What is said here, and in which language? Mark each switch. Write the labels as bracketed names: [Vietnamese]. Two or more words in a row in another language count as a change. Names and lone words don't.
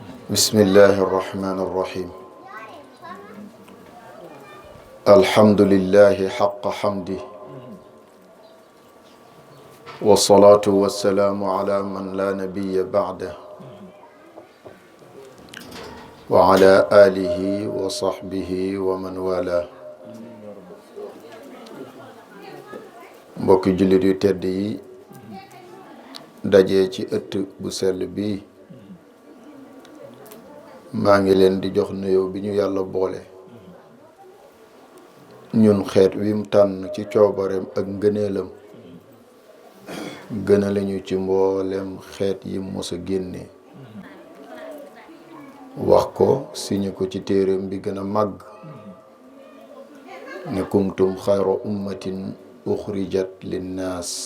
[Arabic] بسم الله الرحمن الرحيم الحمد لله حق حمده والصلاة والسلام على من لا نبي بعده وعلى آله وصحبه ومن والاه [Wolof] mbokki jullit yu tedd yi dajee ci ëtt bu sell bi maa ngi leen di jox nuyoo bi ñu yàlla boole ñun xeet wi mu tànn ci coobareem ak ngëneelam gënale ñu ci mboolem xeet yi mos a génne wax ko siñu ko ci téereem bi gën a màgg ne [Arabic] كنتم خير أمة أخرجت للناس